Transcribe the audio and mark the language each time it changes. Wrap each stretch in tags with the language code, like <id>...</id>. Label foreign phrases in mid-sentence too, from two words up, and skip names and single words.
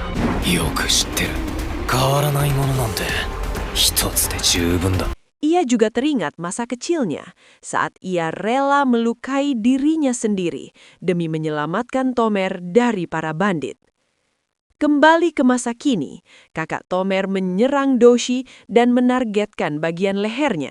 <ja>よく知ってる。変わらないものなんて一つで十分だ。</ja> <id>Ia juga teringat masa kecilnya saat ia rela melukai dirinya sendiri demi menyelamatkan Tomer dari para bandit. Kembali ke masa kini, kakak Tomer menyerang Doushi dan menargetkan bagian lehernya.</id>